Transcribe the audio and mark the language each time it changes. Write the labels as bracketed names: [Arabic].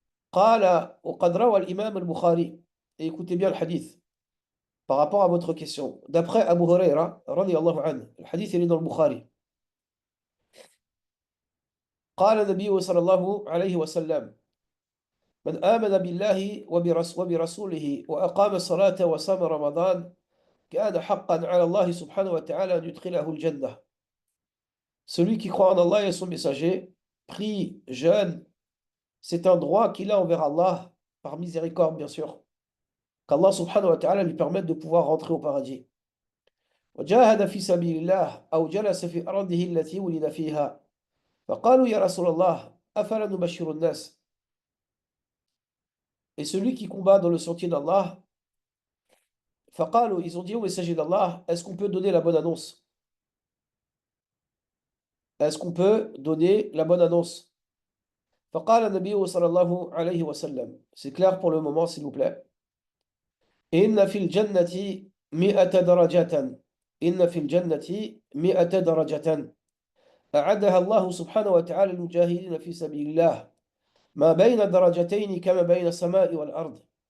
[Arabic] قال وقد روى الإمام البخاري. [French] Et écoutez bien le hadith par rapport à votre question. D'après Abu Huraira, radiyallahu anhu, le hadith il est dans le Bukhari. [Arabic] قال النبي صلى الله عليه وسلم من آمن بالله وبرسوله وأقام الصلاة وصام رمضان كان حقا على الله سبحانه وتعالى أن يدخله الجنة. [French] Celui qui croit en Allah et son messager, prie, jeûne, c'est un droit qu'il a envers Allah, par miséricorde bien sûr, qu'Allah subhanahu wa ta'ala lui permette de pouvoir rentrer au paradis. [Arabic] وجاهد في سبيل الله أو جلس في أرضه التي ولد فيها فقالوا يا رسول الله أفلا نبشر الناس. [French] Et celui qui combat dans le sentier d'Allah, [Arabic] فقالوا, [French] ils ont dit au messager d'Allah, est-ce qu'on peut donner la bonne annonce? Est-ce qu'on peut donner la bonne annonce? [Arabic] فقال النبي صلى الله عليه وسلم, [French] c'est clair pour le moment s'il vous plaît. [Arabic] إن في الجنة 100 درجة إن في الجنة 100 درجة أعدها الله سبحانه وتعالى للمجاهدين في سبيل الله ما بين درجتين كما بين السماء والأرض.